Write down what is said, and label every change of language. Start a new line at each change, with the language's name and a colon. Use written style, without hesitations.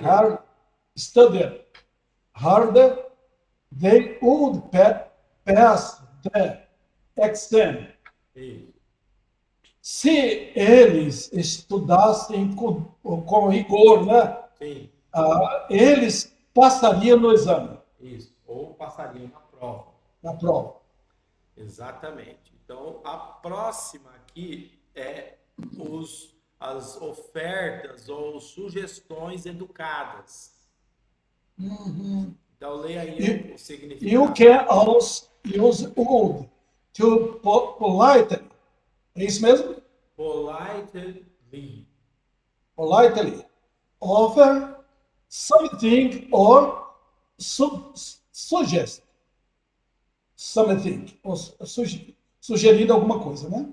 English: hard, studied harder, they would pass the exam.
Portuguese: Isso. Se eles estudassem com rigor, né, Sim, eles passariam no exame, isso. Ou passaria uma prova. na prova. Exatamente. Então, a próxima aqui é as ofertas ou sugestões educadas. Então, leia aí o
English: You
Portuguese: significado.
English: can also use would to politely.
Portuguese: É isso mesmo?
English: Politely. Politely offer something or suggest something.
Portuguese: Ou sugerir alguma coisa, né?